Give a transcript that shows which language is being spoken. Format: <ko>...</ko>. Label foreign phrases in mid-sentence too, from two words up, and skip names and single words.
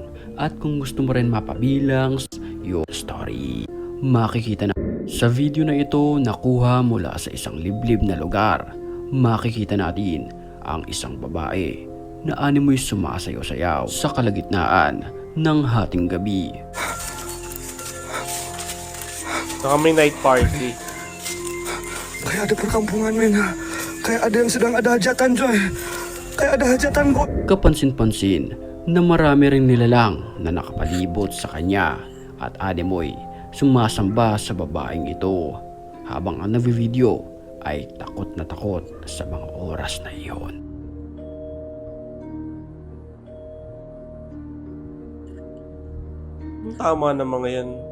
<tl>At kung gusto mo rin mapabilang</tl> <en>your story,</en> <tl>makikita na sa video na ito nakuha mula sa isang liblib na lugar. Makikita natin ang isang babae na animoy sumasayaw-sayaw sa kalagitnaan ng hating gabi. Saka may</tl> <en>night party.</en> <id>Kayak ada perkampungan, men. Kayak ada yang sedang ada hajatan, coy. Kayak ada hajatan, boy.</id> <tl>Kapansin-pansin na marami ring nilalang na nakapalibot sa kanya at animoy sumasamba sa babaeng ito habang ang nagvi-video ay takot na takot sa mga oras na iyon. Tama na mga yan.</tl>